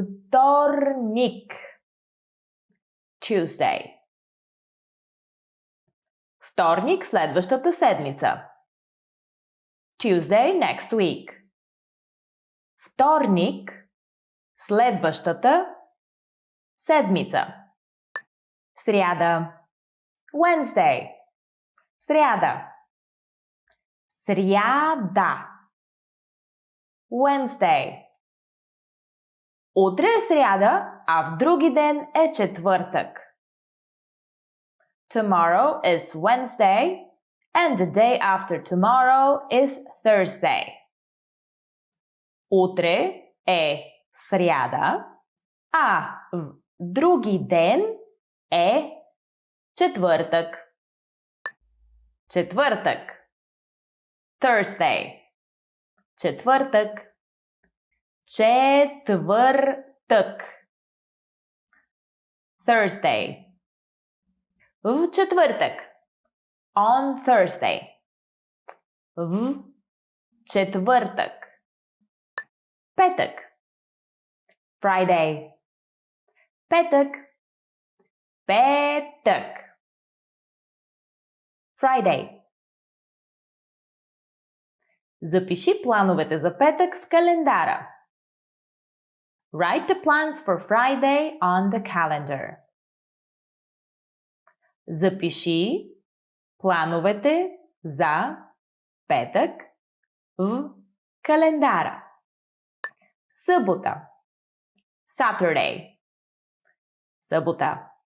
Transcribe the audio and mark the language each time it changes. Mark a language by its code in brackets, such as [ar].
[bg] Вторник. [en] Tuesday. [bg] Вторник следващата седмица. [en] Tuesday next week. [bg] Вторник следващата седмица. Сряда. [en] Wednesday. [bg] Сряда. Сряда. [en] Wednesday. [bg] Утре е сряда, а в други ден е четвъртък. [en] Tomorrow is Wednesday and the day after tomorrow is Thursday. [bg] Утре е сряда, а в други ден е четвъртък. Четвъртък. [en] Thursday. [bg] Четвъртък. Четвъртък. [en] Thursday. [bg] В четвъртък. [en] On Thursday. [bg] В четвъртък. Петък. [en] Friday. [bg] Петък. Петък. [en] Friday. [bg] Запиши плановете за петък в календара. [en] Write the plans for Friday on the calendar. [bg] Запиши плановете за петък в календара. Събота. [en] Saturday. [bg] Събота.